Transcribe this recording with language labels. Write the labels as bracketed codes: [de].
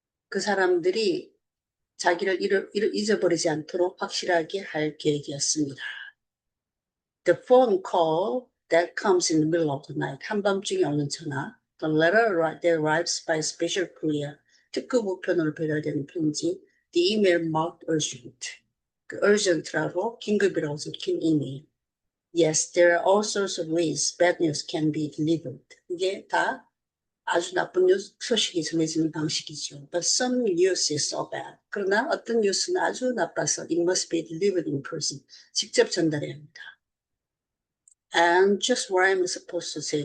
[ko] 그 사람들이 자기를 잊어버리지 않도록 확실하게 할 계획이었습니다. [en] the phone call that comes in the middle of the night, [ko] 한밤중에 오는 전화, [en] the letter that arrives by special courier, [ko] 특급 우편으로 배달되는 편지, [en] the email marked urgent, [ko] 그 urgent라고 긴급이라고 적힌 이메일. [en] Yes, there are all sorts of ways bad news can be delivered. [ko] 이게 다 아주 나쁜 소식이 전해지는 방식이죠. [en] But some news is so bad. [ko] 그러나 어떤 뉴스는 아주 나빠서 [en] it must be delivered in person. [ko] 직접 전달해야 합니다. [en] And just what I'm supposed to say.